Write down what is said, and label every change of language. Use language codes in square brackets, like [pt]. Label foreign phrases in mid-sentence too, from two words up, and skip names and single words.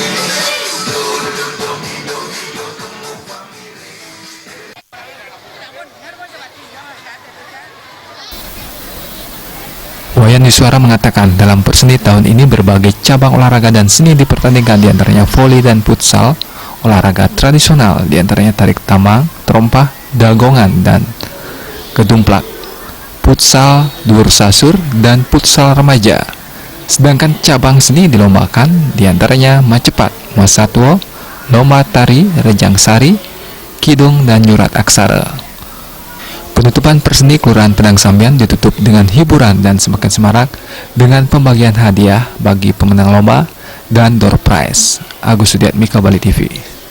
[id] Wayan Yuswara mengatakan dalam Perseni tahun ini berbagai cabang olahraga dan seni dipertandingkan, diantaranya voli dan futsal, olahraga tradisional diantaranya tarik tambang, terompah, dagongan, dan gedumplak, futsal, dur sasur, dan futsal remaja. Sedangkan cabang seni dilombakan diantaranya Macepat, Masatwo, lomba tari, Rejang Sari, Kidung, dan Nyurat Aksara. Penutupan Perseni Kelurahan Padang Samyan ditutup dengan hiburan dan semakin semarak dengan pembagian hadiah bagi pemenang lomba dan door prize. Agus Sudiatmika, Bali TV.